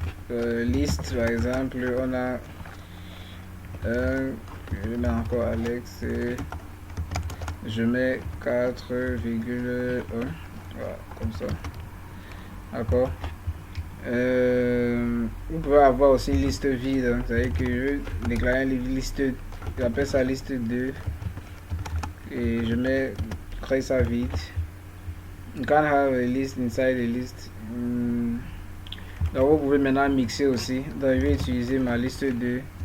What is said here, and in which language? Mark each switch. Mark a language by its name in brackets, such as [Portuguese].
[French] Liste, par exemple, on a je mets encore Alex et je mets 4,1. Voilà, comme ça. D'accord. Vous pouvez avoir aussi une liste vide. Hein. Vous savez que je déclare une liste, j'appelle ça liste 2 et je crée ça vide. [English] You can have a list inside a list. [French] Donc vous pouvez maintenant mixer aussi. Donc je vais utiliser ma liste 2.